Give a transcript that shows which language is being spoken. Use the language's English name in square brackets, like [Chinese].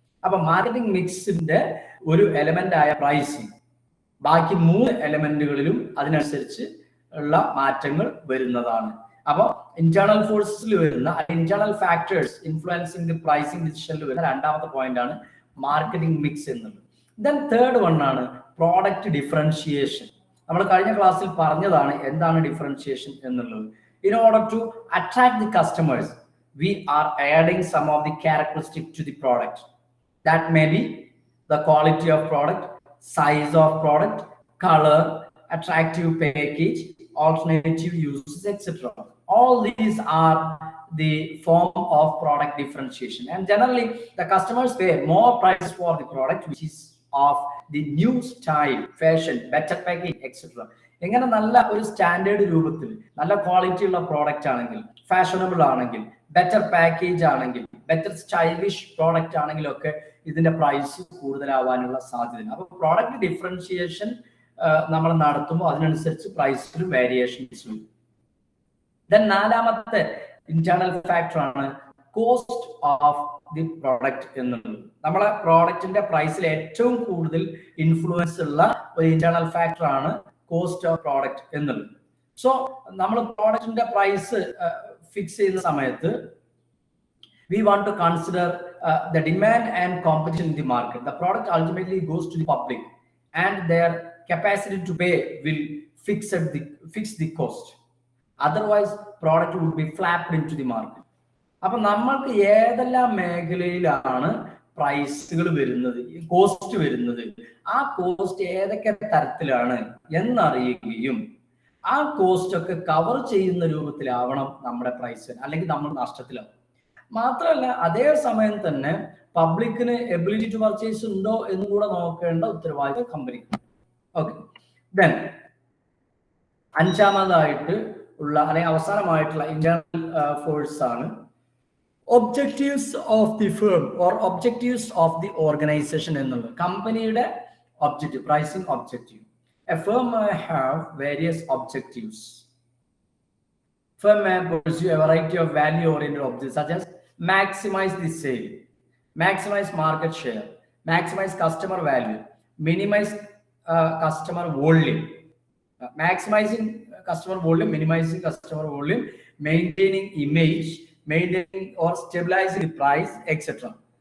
[Malayalam] അപ്പൊ മാർക്കറ്റിംഗ് മിക്സിന്റെ ഒരു എലമെന്റ് ആയ പ്രൈസിങ് ബാക്കി 3 എലമെന്റുകളിലും അതിനനുസരിച്ച് ഉള്ള മാറ്റങ്ങൾ വരുന്നതാണ്. അപ്പൊ ഇന്റേണൽ ഫോഴ്സിൽ വരുന്ന internal factors influencing the pricing ഡിസിഷനിൽ വരുന്ന രണ്ടാമത്തെ പോയിന്റ് ആണ് മാർക്കറ്റിംഗ് മിക്സ് എന്നുള്ളത്. [English] then third one [Malayalam] ആണ് പ്രോഡക്റ്റ് ഡിഫറൻഷിയേഷൻ. നമ്മൾ കഴിഞ്ഞ ക്ലാസ്സിൽ പറഞ്ഞതാണ് എന്താണ് ഡിഫറൻഷിയേഷൻ എന്നുള്ളത്. [English] In order to attract the customers, we are adding some of the characteristics to the product. That may be the quality of product, size of product, color, attractive package, alternative uses, etc. All these are the form of product differentiation. And generally, the customers pay more price for the product which is of the new style, fashion, better packaging, etc. [Malayalam] എങ്ങനെ നല്ല ഒരു standard രൂപത്തിൽ നല്ല quality ഉള്ള product ആണെങ്കിൽ, fashionable ആണെങ്കിൽ, better package ആണെങ്കിൽ, better stylish product ആണെങ്കിലൊക്കെ ഇതിന്റെ പ്രൈസ് കൂടുതലാവാനുള്ള സാധ്യത. അപ്പൊ പ്രോഡക്റ്റ് ഡിഫറൻഷിയേഷൻ നമ്മൾ നടത്തുമ്പോൾ അതിനനുസരിച്ച് പ്രൈസിൽ വേരിയേഷൻസ് വരും. ദെൻ നാലാമത്തെ ഇന്റേണൽ ഫാക്ടർ ആണ് കോസ്റ്റ് ഓഫ് ദി പ്രോഡക്റ്റ് എന്നുള്ളത്. നമ്മളെ പ്രോഡക്റ്റിന്റെ പ്രൈസിൽ ഏറ്റവും കൂടുതൽ ഇൻഫ്ലുവൻസ് ഉള്ള ഒരു ഇന്റേണൽ ഫാക്ടർ ആണ് കോസ്റ്റ് ഓഫ് പ്രോഡക്റ്റ് എന്നുള്ളത്. സോ നമ്മൾ പ്രോഡക്റ്റിന്റെ പ്രൈസ് ഫിക്സ് ചെയ്യുന്ന സമയത്ത് [English] we want to consider the demand and competition in the market. The product ultimately goes to the public and their capacity to pay will fix the cost. Otherwise product would be flapped into the market. [Malayalam] അപ്പൊ നമ്മൾക്ക് ഏതെല്ലാം മേഖലയിലാണ് പ്രൈസുകൾ വരുന്നത്, cost വരുന്നത്, ആ cost ഏതൊക്കെ തരത്തിലാണ് എന്നറിയുകയും ആ കോസ്റ്റ് ഒക്കെ കവർ ചെയ്യുന്ന രൂപത്തിലാവണം നമ്മുടെ പ്രൈസ്, അല്ലെങ്കിൽ നമ്മൾ നഷ്ടത്തിലാവും. മാത്രമല്ല അതേ സമയം തന്നെ പബ്ലിക്കിന് [English] ability to purchase [Malayalam] ഉണ്ടോ എന്ന് കൂടെ നോക്കേണ്ട ഉത്തരവാദിത്വം കമ്പനിക്ക്. ഓക്കെ, ദെൻ അഞ്ചാമതായിട്ട് ഉള്ള അല്ലെങ്കിൽ അവസാനമായിട്ടുള്ള ഇന്റേണൽ ഫോഴ്സ് ആണ് [English] objectives of the firm or objectives of the organisation [Malayalam] എന്നുള്ളത്. കമ്പനിയുടെ objective, pricing objective. [English] A firm may have various objectives. Firm may pursue a variety of value-oriented objectives such as maximize the sale, maximize market share, maximize customer value, minimize customer volume, maximizing customer volume, minimizing customer volume, maintaining image, maintaining or stabilizing the price, etc.